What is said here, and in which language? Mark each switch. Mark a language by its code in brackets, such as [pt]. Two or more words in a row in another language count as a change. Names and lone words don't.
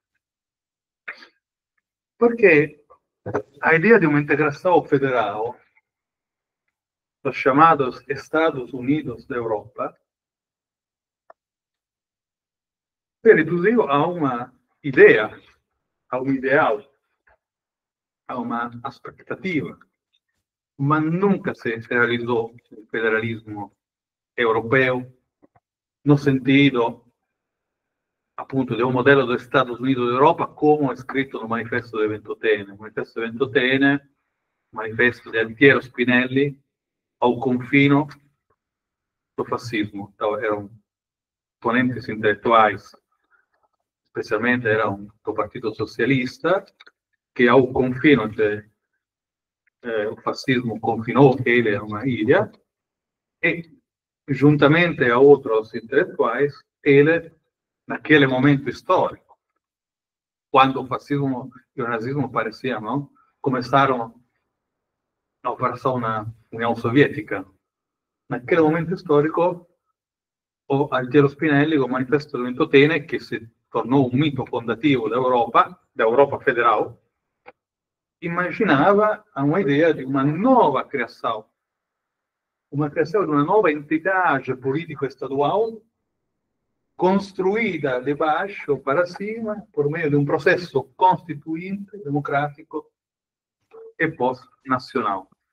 [pt] Porque a ideia de uma integração federal dos chamados Estados Unidos da Europa se reduziu a uma ideia, a um ideal, a uma expectativa, mas nunca se realizou o federalismo europeu no sentido [it] appunto di un modello degli Stati Uniti d'Europa, come è scritto nel manifesto di Ventotene. Il manifesto di Ventotene, manifesto di Altiero Spinelli, [pt] ao confino do fascismo. [it] Erano esponenti intellettuali, specialmente era [pt] do Partito Socialista, che ao confino o fascismo confinou ele a uma ilha, e juntamente a outros intelectuais, ele, naquele momento histórico, quando o fascismo e o nazismo pareciam, começaram a operação na União Soviética. Naquele momento histórico, o Altiero Spinelli, com o Manifesto di Ventotene, [it] che si [pt] tornou um mito fondativo da Europa federal, immaginava uma ideia de uma nova criação de uma nova entidade político-estadual construída de baixo para cima por meio de um processo constituinte, democrático e pós-nacional.